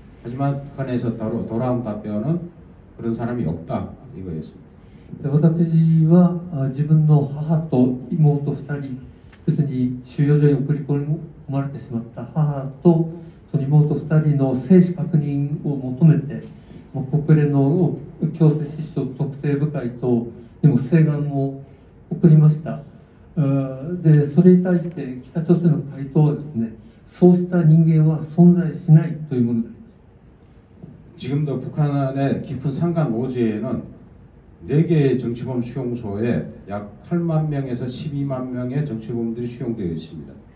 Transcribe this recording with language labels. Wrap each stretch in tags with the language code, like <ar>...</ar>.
<ko>하지만 북한에서 돌아온 답변은 그런 사람이 없다 이거였습니다.</ko> <ja>私は自分の母と妹2人、要するに収容所に送り込まれてしまった母とその妹2人の生死確認を求めて、国連の強制失踪特定部会等にも請願を送りました。でそれに対して北朝鮮の回答はですね、そうした人間は存在しないというものであります。</ja> <ko>지금도 북한의 깊은 산간 오지에는 4개의 정치범 수용소에 약 8만 명에서 12만 명의 정치범들이 수용되어 있습니다.</ko>